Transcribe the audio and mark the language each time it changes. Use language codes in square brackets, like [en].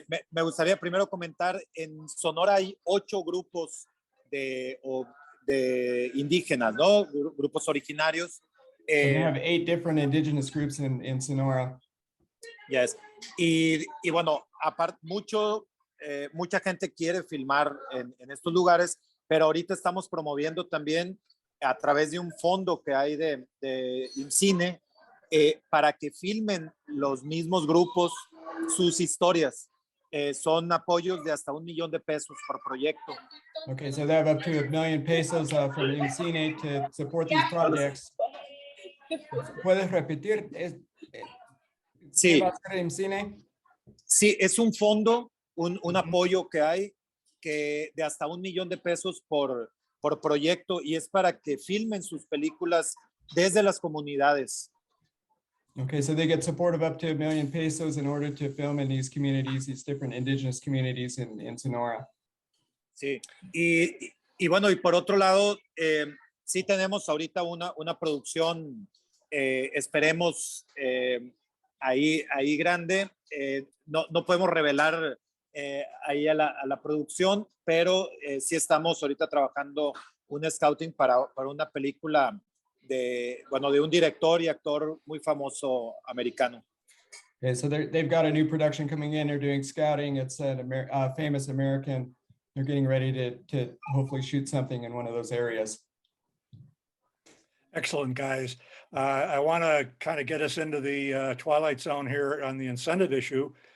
[es] Me gustaría primero comentar, en Sonora hay 8 grupos de indígenas, ¿no? Grupos originarios. [en] So they have 8 different indigenous groups in Sonora. Yes. [es] Y bueno, aparte, mucha gente quiere filmar en estos lugares, pero ahorita estamos promoviendo también a través de un fondo que hay de IMCINE para que filmen los mismos grupos sus historias. Son apoyos de hasta $1 millón por proyecto. [en] Okay, so they have up to $1 million pesos from IMCINE to support these projects. [es] ¿Puedes repetir? Sí. ¿Qué va a hacer IMCINE? Sí, es un fondo, un apoyo que hay de hasta $1 millón por proyecto, y es para que filmen sus películas desde las comunidades. [en] Okay, so they get support of up to $1 million pesos in order to film in these communities, these different indigenous communities in Sonora. [es] Sí, y bueno, y por otro lado, sí tenemos ahorita una producción, esperemos, ahí grande. No podemos revelar ahí a la producción, pero sí estamos ahorita trabajando un scouting para una película de un director y actor muy famoso americano. [en] Okay, so they've got a new production coming in. They're doing scouting. It's a famous American. They're getting ready to hopefully shoot something in one of those areas. Excellent, guys. I want to kind of get us into the twilight zone here on the incentive issue.